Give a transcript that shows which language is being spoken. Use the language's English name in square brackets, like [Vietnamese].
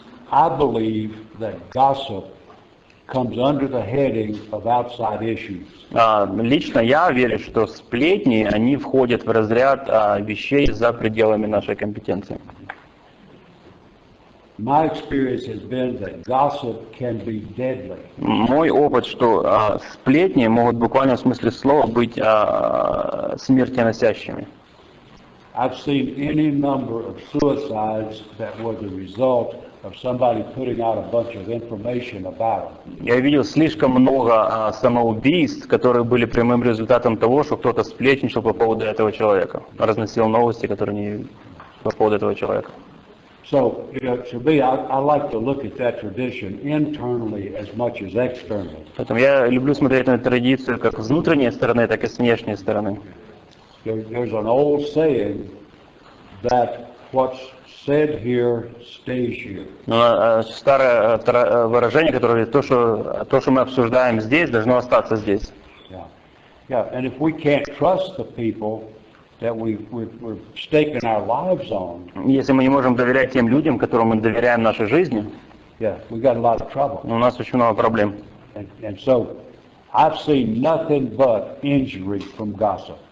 [English] I believe that gossip comes under the heading of outside issues. [Russian] Лично я верю, что сплетни, они входят в разряд вещей за пределами нашей компетенции. [English] My experience has been that gossip can be deadly. [Russian] Мой опыт, что сплетни могут в буквальном смысле слова быть смертоносящими. [English] I've seen any number of suicides that were the result of somebody putting out a bunch of information about them. [Russian] Я видел слишком много самоубийств, которые были прямым результатом того, что кто-то сплетничал по поводу этого человека, разносил новости, которые не по поводу этого человека. [English] So, to me, I like to look at that tradition internally as much as externally. [Russian] Поэтому я люблю смотреть на традицию как с внутренней стороны, так и с внешней стороны. [English] There's an old saying that what's said here stays here. [Russian] Старое выражение, которое то, что мы обсуждаем здесь, должно остаться здесь. [English] Yeah, and if we can't trust the people that we're staking our lives on, [Russian] если мы не можем доверять тем людям, которым мы доверяем нашей жизни, [English] we got a lot of trouble. [Russian] У нас очень много проблем. [English] And so, I've seen nothing but injury from gossip.